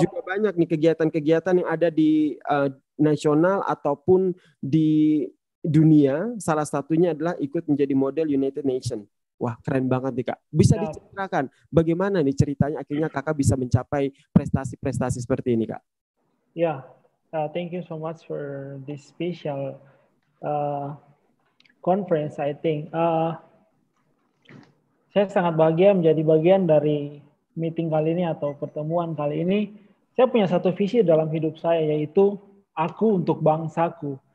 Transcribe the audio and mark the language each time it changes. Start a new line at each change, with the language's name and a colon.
Indonesian: Juga banyak nih kegiatan-kegiatan yang ada di nasional ataupun di dunia. Salah satunya adalah ikut menjadi model United Nations. Wah, keren banget nih Kak. Bisa diceritakan bagaimana nih ceritanya akhirnya Kakak bisa mencapai prestasi-prestasi seperti ini Kak?
English: Ya, thank you so much for this special conference. I think
Indonesian: saya sangat bahagia menjadi bagian dari meeting kali ini atau pertemuan kali ini. Saya punya satu visi dalam hidup saya, yaitu aku untuk bangsaku.